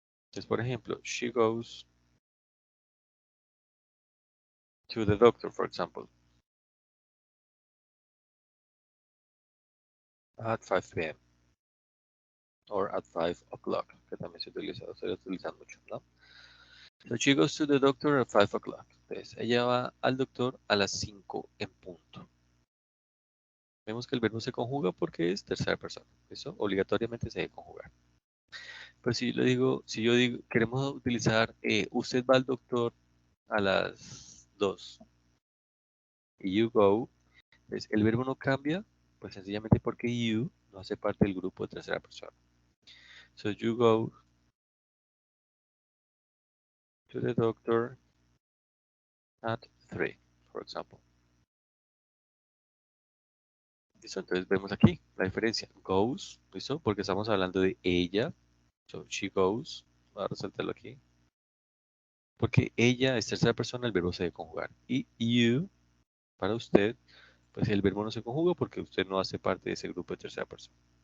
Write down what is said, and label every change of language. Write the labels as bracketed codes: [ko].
[es] Entonces, por ejemplo, [en] she goes to the doctor, for example, at 5 p.m. or at 5 o'clock, [es] que también se utiliza mucho, ¿no? [en] So she goes to the doctor at 5 o'clock. [es] Entonces, ella va al doctor a las 5 en punto. Vemos que el verbo se conjuga porque es tercera persona. Eso obligatoriamente se debe conjugar. Pero si yo digo, queremos utilizar usted va al doctor a las 2 y [en] you go, [es] pues el verbo no cambia, pues sencillamente porque you no hace parte del grupo de tercera persona. [en] So you go to the doctor at 3, for example. [es] ¿Listo? Entonces vemos aquí la diferencia. Goes, ¿listo? Porque estamos hablando de ella. [en] So she goes. [es] Voy a resaltarlo aquí. Porque ella es tercera persona, el verbo se debe conjugar. Y you, para usted, pues el verbo no se conjuga porque usted no hace parte de ese grupo de tercera persona.